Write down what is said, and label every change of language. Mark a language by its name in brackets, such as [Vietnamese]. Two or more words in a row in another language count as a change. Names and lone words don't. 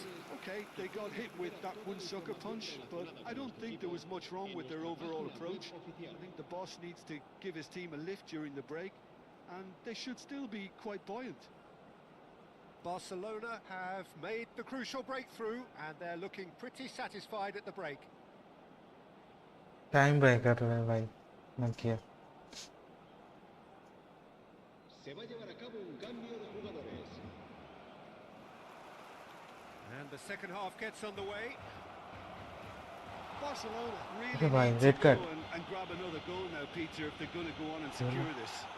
[English] Okay, they got hit with that one sucker punch, but I don't think there was much wrong with their overall approach. I think the boss needs to give his team a lift during the break, and they should still be quite buoyant. Barcelona have made the crucial breakthrough, and they're looking pretty satisfied at the break. time breaker है भाई, मत किया. [Spanish] Se va a llevar a cabo un cambio de jugadores. [English] And the second half gets underway. Barcelona really Okay, fine, need to red go card. and grab another goal now, Peter, if they're going to go on and secure this.